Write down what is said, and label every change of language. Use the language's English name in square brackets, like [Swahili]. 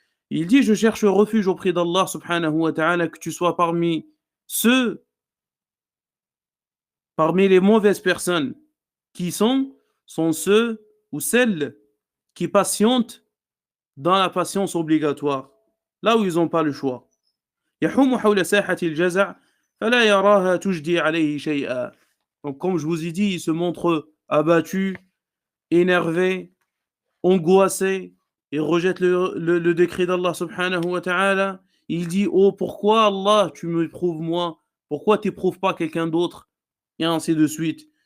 [French] Il dit, je cherche refuge auprès d'Allah subhanahu wa ta'ala, que tu sois parmi les mauvaises personnes, qui sont ceux ou celles qui patientent dans la patience obligatoire, là où ils n'ont pas le choix. [Arabic] يحوم حول ساحة الجزع فلا يراها تجدي عليه شيئا. [French] Donc, comme je vous ai dit, il se montre abattu, énervé, angoissé, et rejette le décret d'Allah subhanahu wa ta'ala. Il dit, oh, pourquoi Allah, tu m'éprouves moi? Pourquoi tu n'éprouves pas quelqu'un d'autre? Et ainsi de suite.